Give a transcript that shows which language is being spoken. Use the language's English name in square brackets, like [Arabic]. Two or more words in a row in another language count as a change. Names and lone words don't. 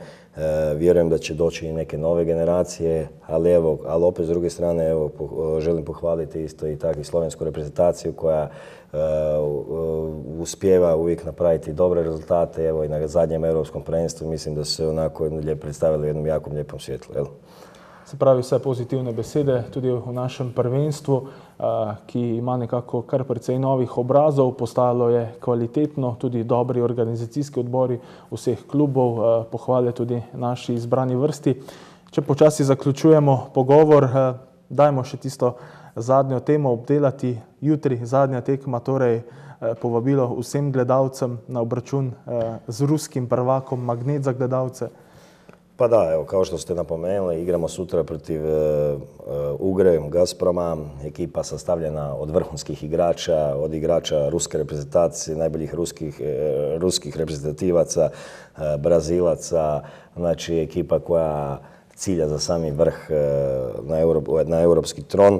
[Croatian] Vjerujem da će doći i neke nove generacije, ali opet s druge strane želim pohvaliti isto i tako i slovensku reprezentaciju koja uspijeva uvijek napraviti dobre rezultate. Evo i na zadnjem europskom prvenstvu mislim da su se onako predstavili u jednom jako lijepom svjetlu. [Slovenian] Se pravi, vse pozitivne besede tudi v našem prvenstvu, ki ima nekako kar precej novih obrazov, postajalo je kvalitetno, tudi dobri organizacijski odbori vseh klubov, pohvale tudi naši izbrani vrsti. Če počasi zaključujemo pogovor, dajmo še tisto zadnjo temo obdelati. Jutri zadnja tekma, torej povabilo vsem gledalcem na obračun z ruskim prvakom, magnet za gledalce. [Croatian] Pa da, evo, kao što ste napomenuli, igramo sutra protiv Ugre, Gazproma, ekipa sastavljena od vrhunskih igrača, od igrača ruske reprezentacije, najboljih ruskih reprezentativaca, Brazilaca, znači ekipa koja cilja za sami vrh na europski tron.